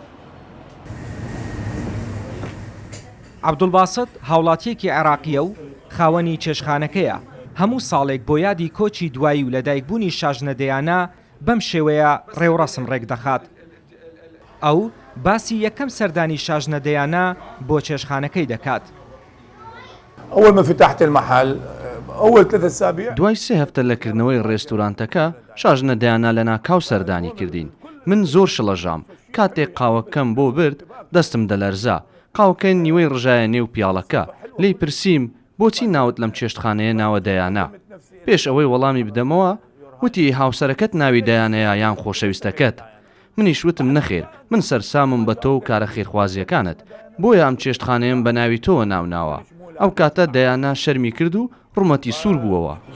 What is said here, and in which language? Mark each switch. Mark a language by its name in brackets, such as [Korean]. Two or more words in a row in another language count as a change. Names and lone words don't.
[Central Kurdish] عەبدولباست هاوڵاتیەکی عێراقیە و خاوەنی چێشتخانەکەیە هەموو ساڵێک بۆ یادی کۆچی دوایی و لەدایکبوونی شاژنە دەیانا بەم شێوەیە ڕێوڕەسم ڕێک دەخات ئەو باسی یەکەم سەردانی شاژنە دەیانا بۆ چێشتخانەکەی دەکات [Arabic] أول ما فتحت المحل أول 3 أسابيع [Central Kurdish] دوای 3 هەفتە لەکردنەوەی ڕێستورانتەکە شاژنە دەیانا لە ناکاو سەردانی کردین من زۆر شڵەژام کاتێک قاوەکەم بۆ برد دەستم دەلەرزا قاوەکە نیوەی ڕژایە نێو پیاڵەکە لی پرسییم بۆچی ناوت لەم چێشتخانەیە ناوە دەیانا پێش ئەوەی وەڵامی بدەمەوە وتی هاوسەرەکەت ناوی دەیانەیە یان خۆشەویستەکەت منیش وتم نەخێر من سەرسامم بە تۆ و کارە خێرخوازیەکانت بۆیە ئەم چێشتخانەیەم بە ناوی تۆوە ناوناوە ئەو کاتە دەیانا شەرمی کرد و ڕوومەتی سوور بووەوە